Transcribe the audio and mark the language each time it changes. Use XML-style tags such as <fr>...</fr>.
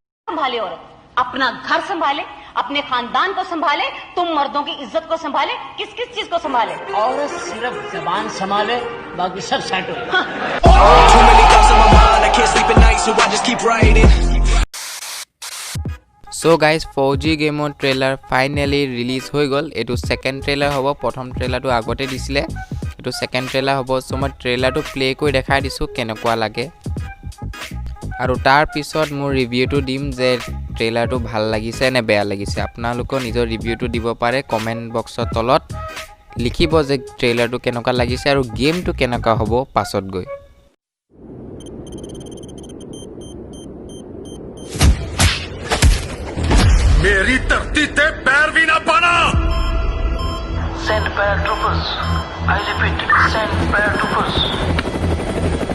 <hi>संभाले औरत अपना घर संभाले, अपने खानदान को संभाले, तुम मर्दों की इज्जत को संभाले, किस किस चीज को संभाले? औरत सिर्फ जबान संभाले, बाकी सब सेट हो।</hi> <en>Too many thoughts in my mind, I can't sleep at night, so I just keep writing. So guys, 4G game trailer finally release</en> <as>হৈ গল। এটো সেকেন্ড ট্রেলার হ'ব, প্ৰথম ট্রেলাৰটো আগতে দিছিলে। এটো সেকেন্ড ট্রেলাৰ হ'ব, সো মই ট্রেলাৰটো প্লে কৰি দেখাই দিছো কেনেকুৱা লাগে। আৰু তাৰ পিছত মোৰ ৰিভিউটো দিম যে ট্ৰেইলাৰটো ভাল লাগিছে নে বেয়া লাগিছে। আপোনালোকৰ নিজৰ ৰিভিউটো দিব পাৰে কমেন্ট বক্সৰ তলত লিখিব যে ট্ৰেইলাৰটো কেনেকুৱা লাগিছে আৰু গেমটো কেনেকুৱা হ'ব পাছত গৈ।</as> <pa>मेरी धरती ते पैर भी ना पाना।</pa> <en>Send paratroopers. I repeat, send paratroopers.</en>